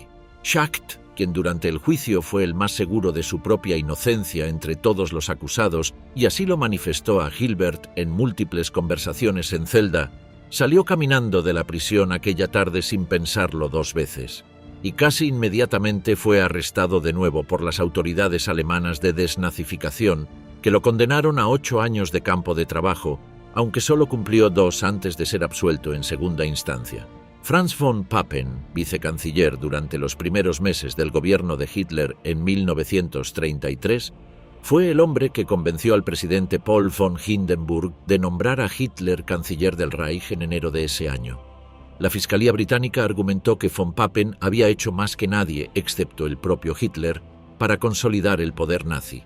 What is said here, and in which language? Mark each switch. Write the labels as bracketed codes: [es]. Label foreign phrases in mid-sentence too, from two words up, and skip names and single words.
[es] Schacht, quien durante el juicio fue el más seguro de su propia inocencia entre todos los acusados, y así lo manifestó a Gilbert en múltiples conversaciones en celda, salió caminando de la prisión aquella tarde sin pensarlo 2 veces, y casi inmediatamente fue arrestado de nuevo por las autoridades alemanas de desnazificación, que lo condenaron a 8 años de campo de trabajo, aunque solo cumplió 2 antes de ser absuelto en segunda instancia. Franz von Papen, vicecanciller durante los primeros meses del gobierno de Hitler en 1933, fue el hombre que convenció al presidente Paul von Hindenburg de nombrar a Hitler canciller del Reich en enero de ese año. La Fiscalía británica argumentó que von Papen había hecho más que nadie, excepto el propio Hitler, para consolidar el poder nazi.